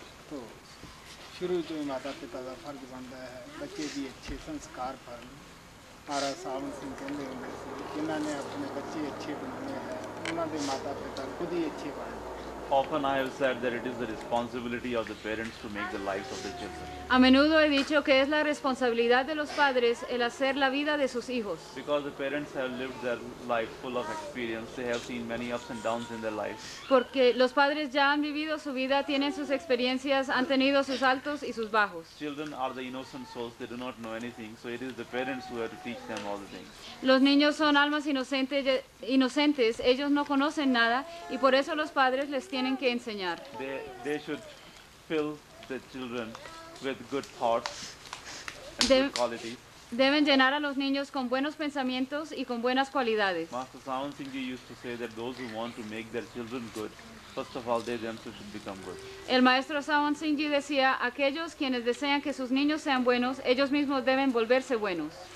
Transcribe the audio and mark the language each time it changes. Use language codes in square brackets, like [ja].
[pa] ਤੋ ਸ਼ੁਰੂ ਤੋਂ ਹੀ ਮਾਤਾ ਪਿਤਾ ਦਾ ਫਰਜ਼ ਬਣਦਾ ਹੈ ਬੱਚੇ ਦੀ ਅੱਛੇ ਸੰਸਕਾਰ ਕਰਨ। ਮਹਾਰਾਜ ਸਾਵਨ ਸਿੰਘ ਕਹਿੰਦੇ ਹੁੰਦੇ ਸੀ, ਜਿਨ੍ਹਾਂ ਨੇ ਆਪਣੇ ਬੱਚੇ ਅੱਛੇ ਬਣਾਉਣੇ ਹੈ ਉਹਨਾਂ ਦੇ ਮਾਤਾ ਪਿਤਾ ਖੁਦ ਹੀ ਅੱਛੇ ਬਣ। [en] Often I have said that it is the responsibility of the parents to make the lives of the children. [es] A menudo he dicho que es la responsabilidad de los padres el hacer la vida de sus hijos. [en] Because the parents have lived their life full of experience, they have seen many ups and downs in their lives. [es] Porque los padres ya han vivido su vida, tienen sus experiencias, han tenido sus altos y sus bajos. [en] Children are the innocent souls, they do not know anything, so it is the parents who have to teach them all the things. [es] Los niños son almas inocentes, ellos no conocen nada y por eso los padres les tienen que enseñar. [en] They should fill the children with good thoughts and good qualities. [es] Deben llenar a los niños con buenos pensamientos y con buenas cualidades. [en] Master Sant Singh used to say that those who want to make their children good, first of all they themselves should become good. [es] El maestro Sant Singh decía, aquellos quienes desean que sus niños sean buenos, ellos mismos deben volverse buenos.